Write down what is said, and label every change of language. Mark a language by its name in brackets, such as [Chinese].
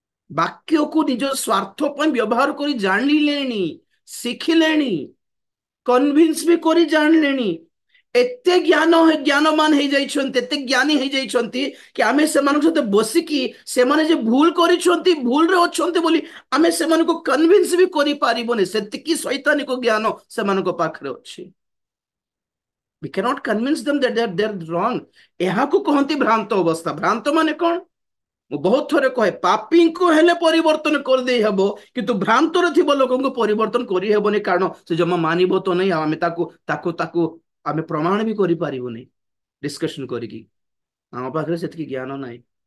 [Odia] ବାକ୍ୟକୁ ନିଜ ସ୍ୱାର୍ଥ ପାଇଁ ବ୍ୟବହାର କରି ଜାଣିଲେଣି, ଶିଖିଲେଣି, କନଭିନ୍ସ ବି କରି ଜାଣିଲେଣି। ଏତେ ଜ୍ଞାନମାନ ହେଇଯାଇଛନ୍ତି, ଏତେ ଜ୍ଞାନୀ ହେଇଯାଇଛନ୍ତି କି ଆମେ ସେମାନଙ୍କ ସହିତ ବସିକି ସେମାନେ ଯେ ଭୁଲ କରିଛନ୍ତି, ଭୁଲରେ ଅଛନ୍ତି ବୋଲି ଆମେ ସେମାନଙ୍କୁ କନଭିନ୍ସ ବି କରିପାରିବୁନି, ସେତିକି ଶୈତାନିକ ଜ୍ଞାନ ସେମାନଙ୍କ ପାଖରେ ଅଛି। [English] We cannot convince them that they're wrong. [Odia] ଏହାକୁ କହନ୍ତି ଭ୍ରାନ୍ତ ଅବସ୍ଥା। ଭ୍ରାନ୍ତ ମାନେ କଣ? ମୁଁ ବହୁତ ଥର କହେ ପାପୀଙ୍କୁ ହେଲେ ପରିବର୍ତ୍ତନ କରିଦେଇ ହେବ, କିନ୍ତୁ ଭ୍ରାନ୍ତରେ ଥିବା ଲୋକଙ୍କୁ ପରିବର୍ତ୍ତନ କରିହେବନି, କାରଣ ସେ ଜମା ମାନିବ ତ ନାହିଁ। ଆଉ ଆମେ ତାକୁ ତାକୁ ତାକୁ ଆମେ ପ୍ରମାଣ ବି କରିପାରିବୁନି ଡିସ୍କସନ କରିକି, ଆମ ପାଖରେ ସେତିକି ଜ୍ଞାନ ନାହିଁ।